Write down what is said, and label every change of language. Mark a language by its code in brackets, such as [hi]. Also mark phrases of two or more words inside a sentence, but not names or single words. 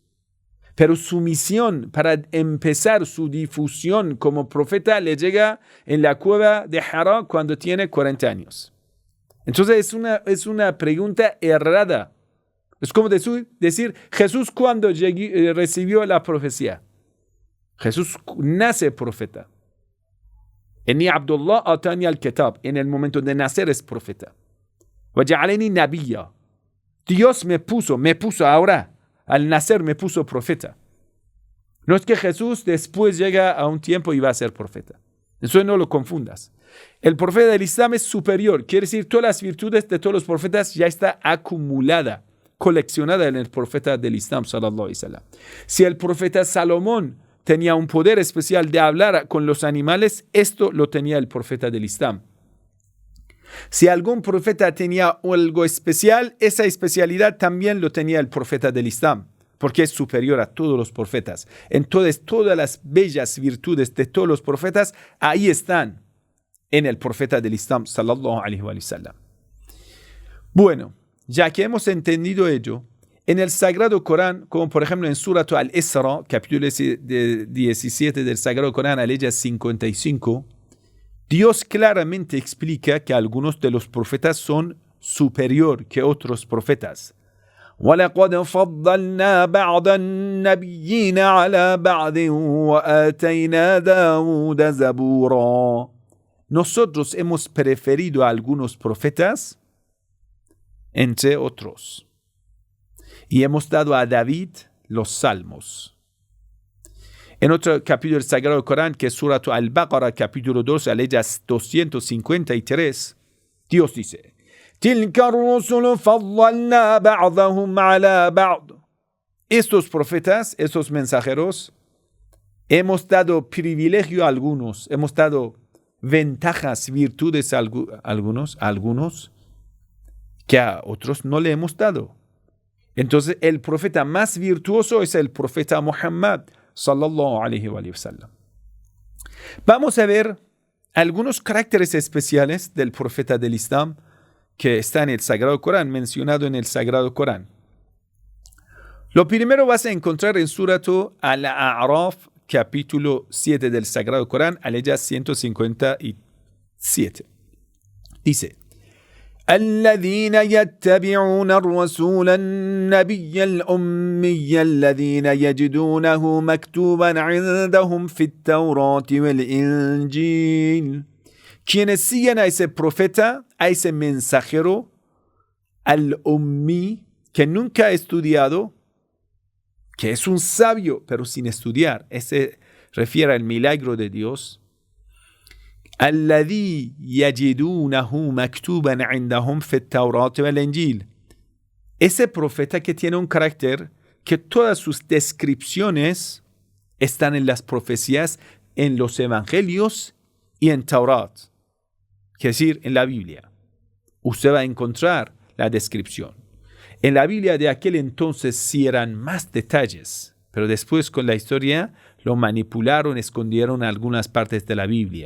[es] Pero su misión para empezar su difusión como profeta le llega en la cueva de Hira cuando tiene 40 años. Entonces es una pregunta errada. Es como decir Jesús cuando recibió la profecía. Jesús nace profeta. [ar] إني عبد الله آتاني الكتاب. [es] En el momento de nacer es profeta. [ar] وجعلني نبيا. [es] Dios me puso ahora. Al nacer me puso profeta. No es que Jesús después llega a un tiempo y va a ser profeta. Eso no lo confundas. El profeta del Islam es superior. Quiere decir, todas las virtudes de todos los profetas ya está acumulada, coleccionada en el profeta del Islam, [ar] صلى الله عليه وسلم. [es] Si el profeta Salomón tenía un poder especial de hablar con los animales, esto lo tenía el profeta del Islam. Si algún profeta tenía algo especial, esa especialidad también lo tenía el profeta del Islam, porque es superior a todos los profetas. Entonces, todas las bellas virtudes de todos los profetas, ahí están en el profeta del Islam, [ar] صلى الله عليه وسلم. [es] Bueno, ya que hemos entendido ello, en el Sagrado Corán, como por ejemplo en Surat al-Isra, capítulo 17 del Sagrado Corán, aleya 55, Dios claramente explica que algunos de los profetas son superior que otros profetas. [ar] وَلَقَدْ فَضَّلْنَا بَعْضَ النَّبِيِّينَ عَلَى بَعْضٍ وَآتَيْنَا دَاوُودَ زَبُورًا. [es] Nosotros hemos preferido a algunos profetas entre otros. Y hemos dado a David los salmos. En otro capítulo del Sagrado Corán, que es Surat al-Baqarah, capítulo 2, aleya 253, Dios dice, [ar] تِلْكَ الرُّسُلُ فَضَّلْنَا بَعْضَهُمْ عَلَى بَعْضٍ. [es] Estos profetas, estos mensajeros, hemos dado privilegio a algunos, hemos dado ventajas, virtudes a algunos que a otros no le hemos dado. Entonces, el profeta más virtuoso es el profeta Muhammad, [ar] صلى الله عليه وسلم. [es] Vamos a ver algunos caracteres especiales del profeta del Islam que está en el Sagrado Corán, mencionado en el Sagrado Corán. Lo primero vas a encontrar en Suratu Al-A'raf, capítulo 7 del Sagrado Corán, aleya 157. Dice, [ar] الذين يتبعون الرسول النبي الأمي الذين يجدونه مكتوبا عندهم في التوراة والإنجيل. [es] Quienes siguen a ese profeta, a ese mensajero, al ummi, que nunca ha estudiado, que es un sabio, pero sin estudiar. Ese refiere al milagro de Dios. [ar] الذي يجدونه مكتوبا عندهم في التوراة والإنجيل. [es] Ese profeta que tiene un carácter que todas sus descripciones están en las profecías, en los evangelios y en Taurat, es decir, en la Biblia. Usted va a encontrar la descripción. En la Biblia de aquel entonces sí eran más detalles, pero después con la historia lo manipularon, escondieron algunas partes de la Biblia.